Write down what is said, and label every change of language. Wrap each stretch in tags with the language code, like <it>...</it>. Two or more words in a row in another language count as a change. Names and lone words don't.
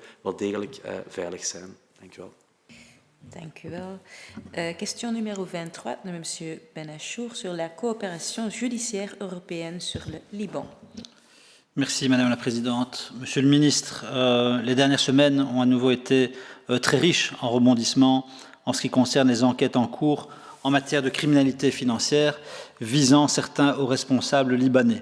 <nl>wel degelijk veilig zijn. Dank u wel. Dank u wel.</nl> <fr>Question numéro 23 de M. Bennachour sur la coopération judiciaire européenne sur le Liban. Merci Madame la Présidente. Monsieur le Ministre, les dernières semaines ont à nouveau été très riches en rebondissements en ce qui concerne les enquêtes en cours en matière de criminalité financière visant certains hauts responsables libanais.</fr>